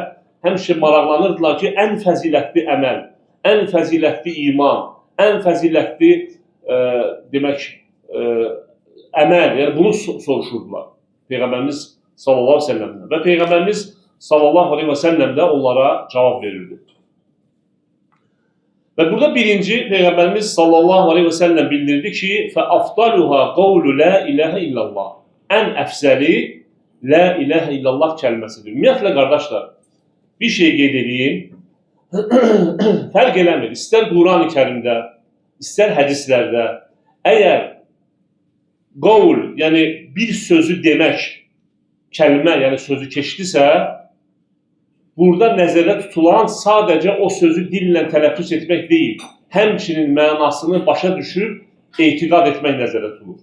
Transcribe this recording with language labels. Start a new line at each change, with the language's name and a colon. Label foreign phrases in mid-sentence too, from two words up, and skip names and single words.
Azerbaijani: Həmişə maraqlanırdılar ki, ən fəzilətli əməl, ən fəzilətli iman, ən fəzilətli demək əməl, yəni bunu soruşurdular Peyğəmbərimiz
Arabic: صلى الله عليه وسلم.
Azerbaijani: Və Peyğəmbərimiz
Arabic: صلى الله عليه وسلم
Azerbaijani: də onlara cavab verirdi. Və burada birinci Peyğəmbərimiz
Arabic: صلى الله عليه وسلم
Azerbaijani: bildirdi ki,
Arabic: فَأَفْضَلُهَا قَوْلُ لَا إِلَهَ إِلَّا اللّٰهِ
Azerbaijani: Ən əfsəli La ilahə illallah kəlməsidir. Ümumiyyətlə, qardaşlar, bir şey qeyd edeyim, fərq eləmir. İstər Quran-ı Kərimdə, istər hədislərdə, əgər qavl, yəni bir sözü demək, kəlmə, yəni sözü keçdisə, burada nəzərdə tutulan sadəcə o sözü dillə tələffüz etmək deyil, həmçinin mənasını başa düşüb, etiqad etmək nəzərdə tutulur.